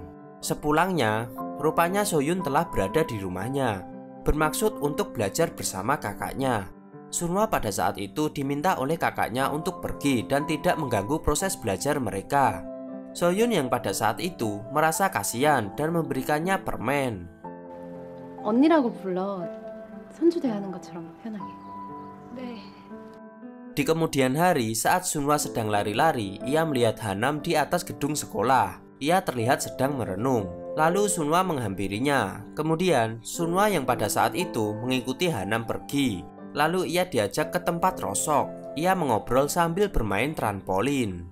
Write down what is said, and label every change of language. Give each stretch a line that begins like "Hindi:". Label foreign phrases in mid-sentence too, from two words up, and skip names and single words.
Indonesian: Sepulangnya, rupanya Soyun telah berada di rumahnya, bermaksud untuk belajar bersama kakaknya. Sunwa pada saat itu diminta oleh kakaknya untuk pergi dan tidak mengganggu proses belajar mereka. Soyun yang pada saat itu merasa kasihan dan memberikannya permen.
Korean: 언니라고 불러. 선주 대하는 것처럼 편하게. 네.
Indonesian: Di kemudian hari, saat Sunwa sedang lari-lari, ia melihat Hanam di atas gedung sekolah. Ia terlihat sedang merenung. Lalu Sunwa menghampirinya. Kemudian Sunwa yang pada saat itu mengikuti Hanam pergi. Lalu ia diajak ke tempat rosok. Ia mengobrol sambil bermain trampolin.